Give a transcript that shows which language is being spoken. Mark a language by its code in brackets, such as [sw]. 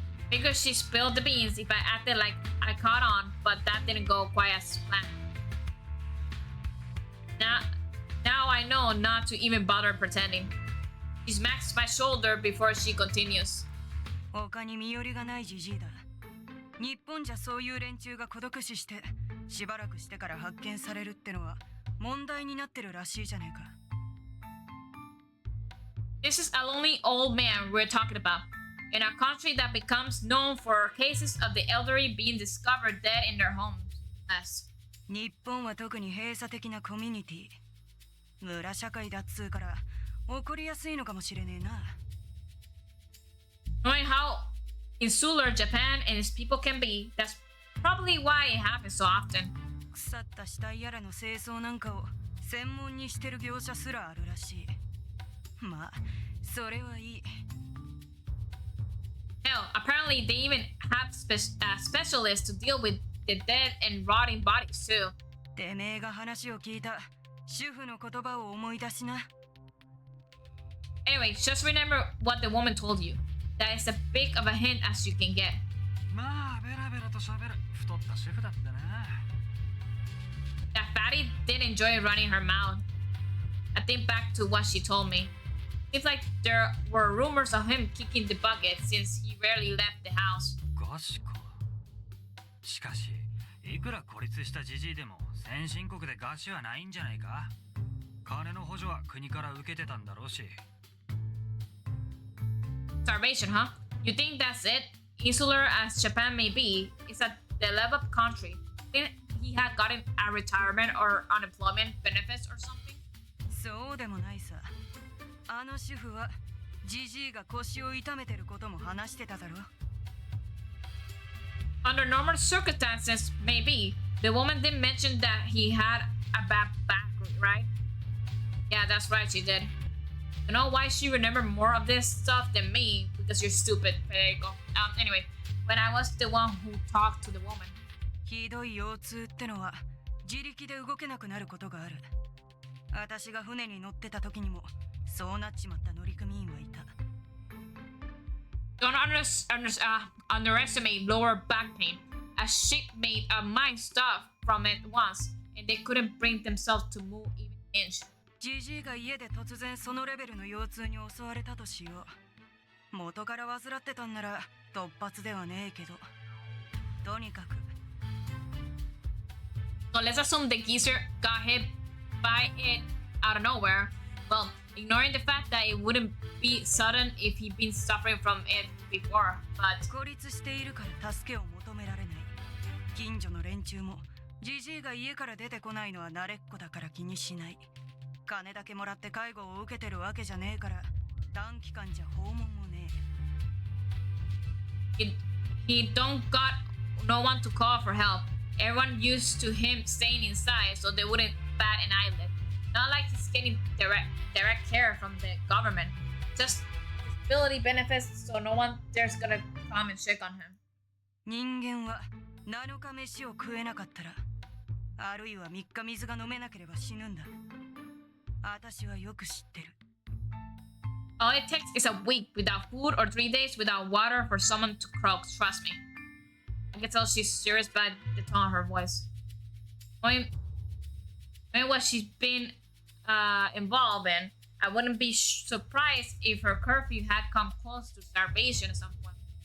[en] Figured she spilled the beans if I acted like I caught on, but that didn't go quite as planned. Now I know not to even bother pretending. She smacks my shoulder before she continues. [ja] 他に身寄りがないじじいだ。日本じゃそういう連中が孤独死してしばらくしてから発見されるってのは問題になってるらしいじゃねえか。 [en] This is a lonely old man we're talking about. In a country that becomes known for cases of the elderly being discovered dead in their homes. Yes. [ja] 日本は特に閉鎖的なコミュニティ。村社会だっつうから起こりやすいのかもしれねえな。 [en] Knowing how insular Japan and its people can be, that's probably why it happens so often. [ja] 腐った死体やらの清掃なんかを専門にしてる業者すらあるらしい。まあ、それはいい。 [en] Hell, apparently they even have specialists to deal with the dead and rotting bodies too. [ja] てめえが話を聞いた主婦の言葉を思い出しな。 [en] Anyway, just remember what the woman told you. That is as big of a hint as you can get. [ja] まあベラベラと喋る太った主婦だったな。 [en] That fatty did enjoy running her mouth. I think back to what she told me. Seems like there were rumors of him kicking the bucket since he rarely left the house. [ja] ガシか。しかしいくら孤立したジジイでも先進国でガシはないんじゃないか。金の補助は国から受けてたんだろうし。 [en] Starvation, huh? You think that's it? Insular as Japan may be, it's a developed country. Think he had gotten a retirement or unemployment benefits or something? [ja] そうでもないさ。あの主婦はジジイが腰を痛めてることも話してただろ。 [en] Under normal circumstances, maybe. The woman did mention that he had a bad back, right? Yeah, that's right, she did. You know why she remembered more of this stuff than me? Because you're stupid, Federico. Anyway, when I was the one who talked to the woman. [ja] ひどい腰痛ってのは自力で動けなくなることがある。私が船に乗ってた時にもそうなっちまった乗組員はいた。 [en] Don't underestimate lower back pain. A shipmate of mine stopped from it once, and they couldn't bring themselves to move even an inch. [ja] ジジイが家で突然そのレベルの腰痛に襲われたとしよう。元から患ってたんなら突発ではねえけど。とにかく。 [en] So let's assume the geezer got hit by it out of nowhere. Well, ignoring the fact that it wouldn't be sudden if he'd been suffering from it before, but [ja] 孤立しているから助けを求められない。近所の連中もジジイが家から出てこないのは慣れっこだから気にしない。金だけもらって介護を受けてるわけじゃねえから短期間じゃ訪問もね [en] he don't got no one to call for help. Everyone used to him staying inside so they wouldn't bat an eyelid. Not like he's getting direct care from the government. Just disability benefits so no one there's gonna come and check on him. [ja] 人間は7日飯を食えなかったらあるいは3日水が飲めなければ死ぬんだ。私はよく知ってる。 [en] All it takes is a week without food or 3 days without water for someone to croak. Trust me. I can tell she's serious by the tone of her voice. Knowing what she's been involved in, I wouldn't be surprised if her curfew had come close to starvation at some point.